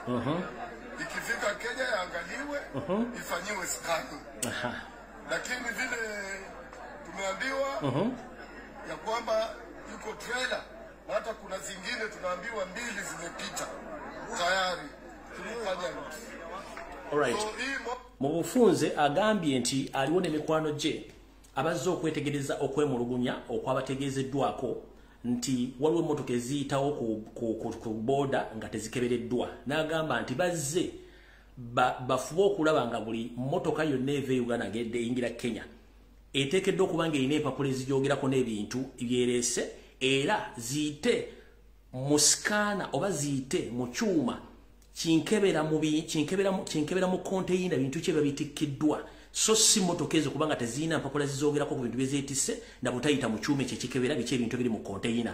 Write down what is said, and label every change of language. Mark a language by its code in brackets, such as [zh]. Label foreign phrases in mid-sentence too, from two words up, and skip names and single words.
[sw] Ikifika Kenya yaangaliwe, ifanyiwe scanning. Lakini vile tumeambiwa ya kwamba yuko trailer, hata kuna zingine tunaambiwa 2 zimepita tayari tulifanya nusu. Alright. [lg] Mubufunze agambye nti aliwo n'emikwano gye abazze okwetegereza okwemulugunya okwabategeezeddwako nti waliwo emmotoka eziyitawo ku boda nga tezikebereddwa. N'agamba nti bazze bafube okulaba nga buli mmotoka yonna eva e Uganda ng'edde eyingira Kenya eteekeddwa okuba ng'erina empapula ezigyogerako n'ebintu byereese, era ziyite mu sikaana oba ziyite mu kyuma kinkebera mu konteyina bintu kye babitikiddwa, so si mmotoka ezo kubanga tezirina mpapula zizoogerako ku bintu byezeetisse na butayita mu kyuma ekikebera biki ebintu biri mu konteyina.